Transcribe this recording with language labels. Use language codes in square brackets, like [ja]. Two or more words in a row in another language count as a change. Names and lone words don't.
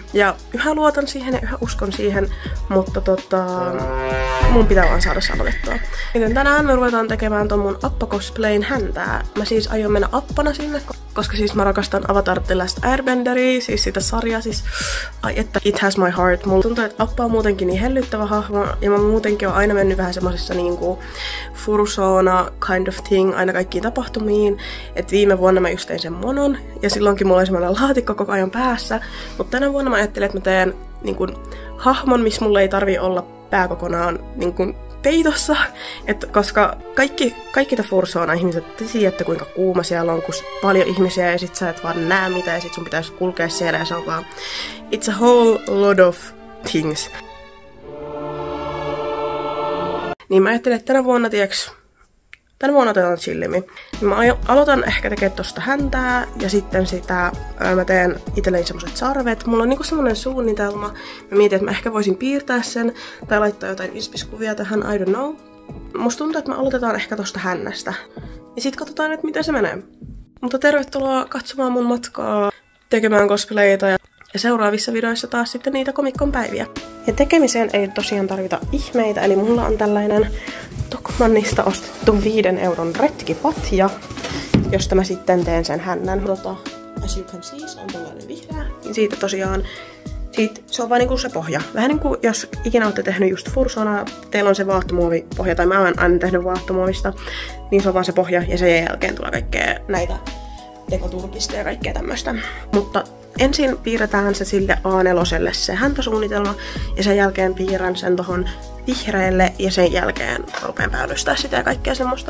[fi] Ja yhä luotan siihen ja yhä uskon siihen, mutta mun pitää vaan saada se aloitettua. Joten tänään me ruvetaan tekemään ton mun appa-cosplayn häntää. Mä siis aion mennä appana sinne, koska siis mä rakastan Avatar The Last Airbenderia, siis sitä sarjaa, siis ai että [en] it has my heart. [fi] Mulla tuntuu, että appa on muutenkin niin hellyttävä hahmo, ja mä muutenkin oon aina mennyt vähän semmosessa fursona [en] kind of thing [fi] aina kaikkiin tapahtumiin. Et viime vuonna mä just tein sen monon, ja silloinkin mulla oli semmoinen laatikko koko ajan päässä. Mutta tänä vuonna mä ajattelin, että mä teen hahmon, missä mulla ei tarvi olla pää kokonaan peitossa, koska kaikki fursona ihmiset tiedätte kuinka kuuma siellä on, kun paljon ihmisiä ja sit sä et vaan näe mitä ja sit sun pitäisi kulkea siellä ja se on vaan [en] it's a whole lot of things. [fi] Niin mä ajattelin, että tänä vuonna otetaan chillimmin. Mä aloitan ehkä tekemään tosta häntää ja sitten mä teen itselleni semmoset sarvet. Mulla on semmonen suunnitelma. Mä mietin, että mä ehkä voisin piirtää sen tai laittaa jotain inspiskuvia tähän, [en] I don't know. [fi] Musta tuntuu, että me aloitetaan ehkä tosta hännästä. Ja sit katsotaan, että miten se menee. Mutta tervetuloa katsomaan mun matkaa tekemään cosplayita ja seuraavissa videoissa taas sitten niitä Comic-Con päiviä. Ja tekemiseen ei tosiaan tarvita ihmeitä, eli mulla on tällainen Tokmannista ostettu 5 euron retkipatja, josta mä sitten teen sen hännän. [en] As you can see, [fi] se on tällainen vihreä. Siitä tosiaan, se on vain se pohja. Vähän niin kuin jos ikinä olette tehnyt just fursona, teillä on se vaahtomuovipohja, tai mä oon aina tehnyt vaahtomuovista, niin se on vaan se pohja, ja sen jälkeen tulee kaikkea näitä tekoturkista ja kaikkea tämmöistä. Mutta ensin piirretään se sille A4:lle se häntäsuunnitelma ja sen jälkeen piirrän sen tohon vihreälle ja sen jälkeen rupean päällystää sitä ja kaikkea semmoista.